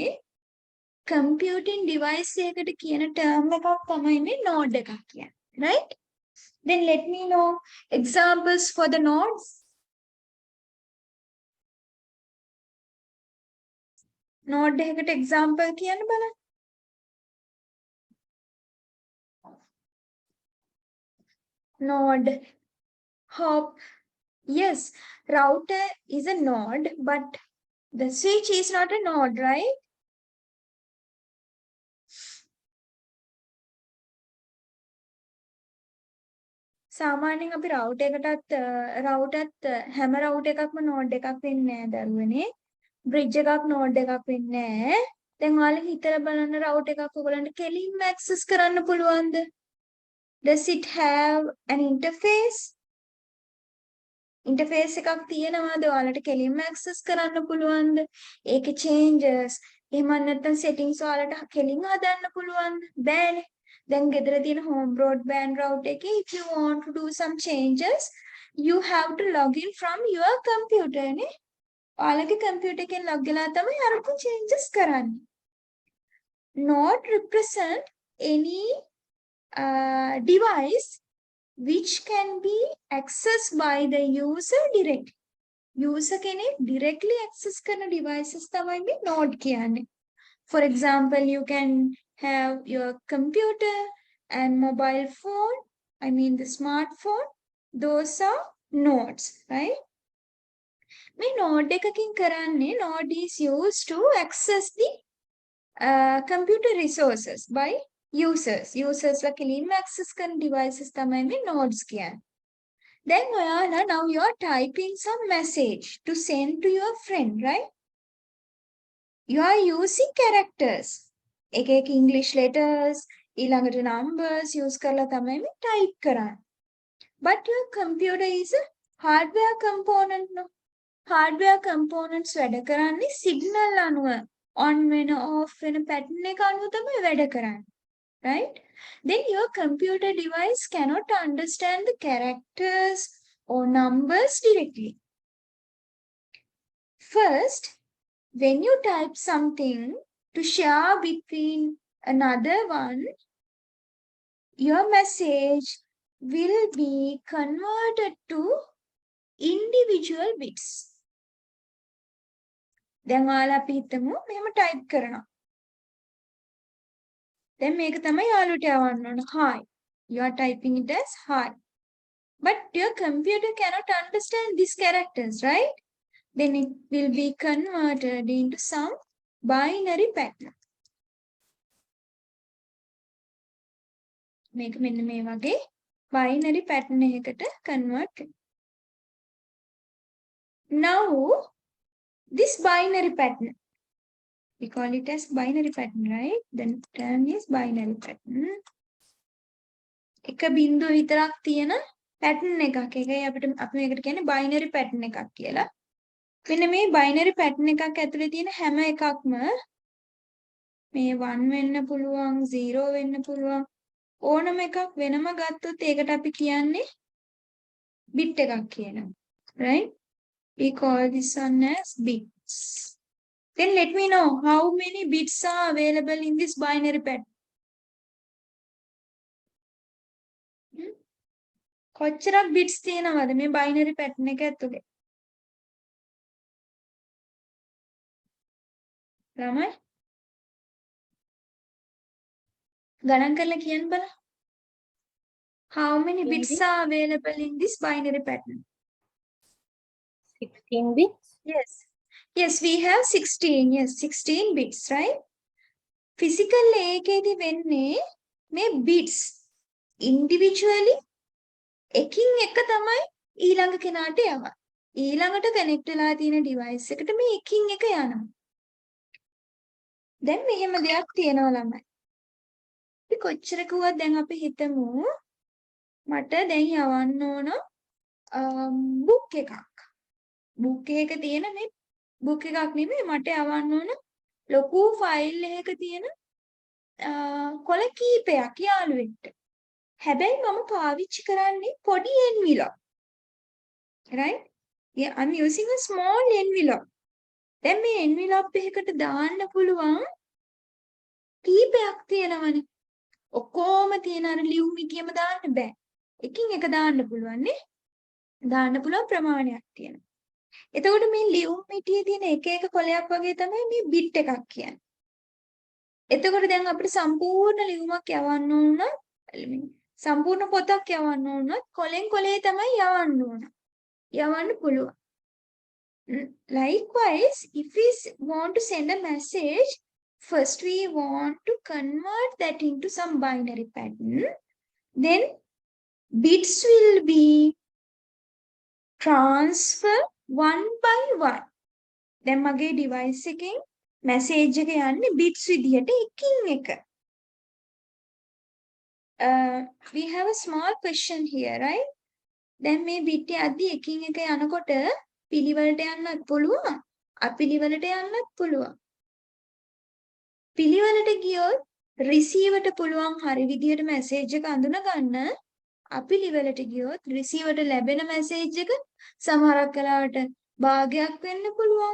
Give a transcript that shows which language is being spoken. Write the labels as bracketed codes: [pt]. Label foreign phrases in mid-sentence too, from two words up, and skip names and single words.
[en] Computing device [si] එකකට කියන term එකක් තමයි මේ node එකක් කියන්නේ. [en] Right? Then let me know examples for the nodes. [si] Node එකකට example කියන්න බලන්න. [en] Node. Hop. Yes, router is a node, but the switch is not a node, right? [si] සාමාන්‍යයෙන් අපි router එකටත් හැම router එකක්ම node එකක් වෙන්නේ නැහැ දරුවනේ. bridge එකක් node එකක් වෙන්නේ නැහැ. දැන් ඔයාලා හිතලා බලන්න router එකක් ඔයගලන්ට කෙලින්ම access කරන්න පුළුවන්ද? [en] Does it have an interface? [si] Interface එකක් තියෙනවද? ඔයාලට කෙලින්ම access කරන්න පුළුවන්ද? ඒකේ changes එහෙම නැත්නම් settings ඔයාලට කෙලින්ම හදන්න පුළුවන්ද? බෑනේ. [en] Then [si] ගෙදර තියෙන [en] home broadband router එකේ if you want to do some changes, you have to log in from your computer නේ. [si] ඔයාලගේ computer එකෙන් log වෙලා තමයි අරක changes කරන්නේ. [en] Not represent any device which can be accessed by the user directly. [si] User කෙනෙක් [en] directly access [si] කරන devices තමයි මේ node කියන්නේ. [en] For example, you can have your computer and mobile phone, I mean the smartphone, those are nodes, right? මේ node [si] එකකින් කරන්නේ [en] node is used to access the computer resources by users. [si] Users ලා කෙලින්ම access කරන devices තමයි මේ nodes කියන්නේ. [en] Then ඔයාලා now you are typing some message to send to your friend, right? You are using characters. [si] එක එක [en] English letters, [si] ඊළඟට numbers use කරලා තමයි මේ type කරන්නේ. [en] But your computer is a hardware component no. Hardware components [si] වැඩ කරන්නේ signal අනුව on වෙන off වෙන pattern එක අනුව තමයි වැඩ කරන්නේ. [en] Right? Then your computer device cannot understand the characters or numbers directly. First, when you type something to share between another one, your message will be converted to individual bits. [si] දැන් ඔයාලා අපි හිතමු මෙහෙම ටයිප් කරනවා. දැන් මේක තමයි යාළුවට යවන්න ඕන. [en] Hi. You are typing it as hi. But your computer cannot understand these characters, right? Then it will be converted into some binary pattern. [si] මේක මෙන්න මේ වගේ [en] binary pattern [si] එකකට convert කරනවා. [en] Now this binary pattern, we call it as binary pattern, right? Then term is binary pattern. [si] එක බිංදුව විතරක් තියෙන pattern එකක්. ඒකයි අපි මේකට කියන්නේ [en] binary pattern [si] එකක් කියලා. මෙන්න මේ [en] binary pattern [si] එකක් ඇතුලේ තියෙන හැම එකක්ම මේ 1 වෙන්න පුළුවන් 0 වෙන්න පුළුවන් ඕනම එකක් වෙනම ගත්තොත් ඒකට අපි කියන්නේ bit එකක් කියනවා. [en] Right? We call this one as bits. Then let me know how many bits are available in this binary pattern. [si] කොච්චරක් bits තියෙනවද මේ [en] binary pattern [si] එක ඇතුලේ? ළමයි ගණන් කරලා කියන්න බලන්න. [en] How many bits are available in this binary pattern? 16 bits. Yes. Yes, we have 16. Yes, 16 bits, right? [si] Physical එකේදී වෙන්නේ මේ [en] bits individually [si] එකින් එක තමයි ඊළඟ කෙනාට යවන්නේ. ඊළඟට කනෙක්ට් වෙලා තියෙන device එකට මේ එකින් එක යනවා. දැන් මෙහෙම දෙයක් තියෙනවා ළමයි. අපි කොච්චර කිව්වත් දැන් අපි හිතමු මට දැන් යවන්න ඕන book එකක්. book එකක තියෙන මේ book එකක් නෙමෙයි මට යවන්න ඕන ලොකු ෆයිල් එකක තියෙන කොළ කීපයක් යාළුවෙක්ට. හැබැයි මම පාවිච්චි කරන්නේ පොඩි envelope. [en] Right? Yeah, I'm using a small envelope. [si] දැන් මේ envelope එකකට දාන්න පුළුවන් කීපයක් තියෙනවනේ. ඔක්කොම තියෙන අර ලියුම් මිටියම දාන්න බෑ. එකින් එක දාන්න පුළුවන් නේ. දාන්න පුළුවන් ප්‍රමාණයක් තියෙනවා. එතකොට මේ ලියුම් මිටියේ තියෙන එක එක කොලයක් වගේ තමයි මේ බිට් එකක් කියන්නේ. එතකොට දැන් අපිට සම්පූර්ණ ලියුමක් යවන්න ඕන සම්පූර්ණ පොතක් යවන්න ඕන කොලෙන් කොලේ තමයි යවන්න ඕන. යවන්න පුළුවන්. [en] Likewise, if we want to send a message, first we want to convert that into some binary pattern. Then bits will be transferred one by one. [si] දැන් මගේ device එකෙන් message එක යන්නේ bits විදියට එකින් එක. [en] We have a small question here, right? [si] දැන් මේ bit යද්දි එකින් එක යනකොට පිළිවෙලට යන්නත් පුළුවන්, අපිළිවෙලට යන්නත් පුළුවන්. පිළිවෙලට ගියොත් receiverට පුළුවන් හරි විදියට message එක අඳුන ගන්න. අපිළිවෙලට ගියොත් receiverට ලැබෙන message එක සමහරක් වෙලාවට භාගයක් වෙන්න පුළුවන්.